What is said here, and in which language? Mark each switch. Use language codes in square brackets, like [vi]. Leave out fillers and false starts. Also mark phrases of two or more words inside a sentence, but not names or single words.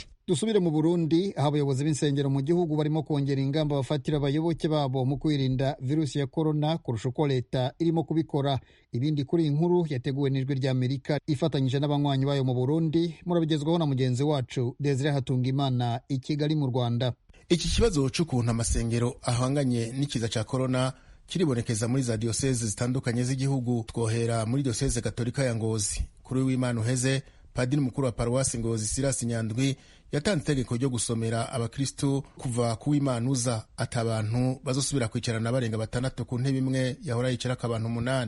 [rw] Dusubire mu Burundi, aho abayobozi b'insengero mu gihugu barimo kongera ingamba bafatira abayoboke babo mu kwirinda virusi ya korona kurusha uko leta irimo kubikora. Ibindi kuri iyi nkuru yateguwe n'ijwi ry'Amerika ifatanyije n'abanywanyi bayo mu Burundi, murabigezwaho na mugenzi wacu Desire Hatungimana i Kigali mu Rwanda. Iki kibazo cy'ukuntu amasengero ahanganye n'ikiza cya korona kiribonekeza muri za diocese zitandukanye z'igihugu. [rn] Twohera muri diocese Katolika ya Ngozi. Kuri w'Imana uheze, Padiri mukuru wa Paruwasi Ngozi Silas Nyandwi yatanze itegeko ryo gusomera abakristu kuva ku w'Imana uza ati abantu bazosubira kwicarana barenga 6 ku ntebe imwe yahora yicarako abantu 8.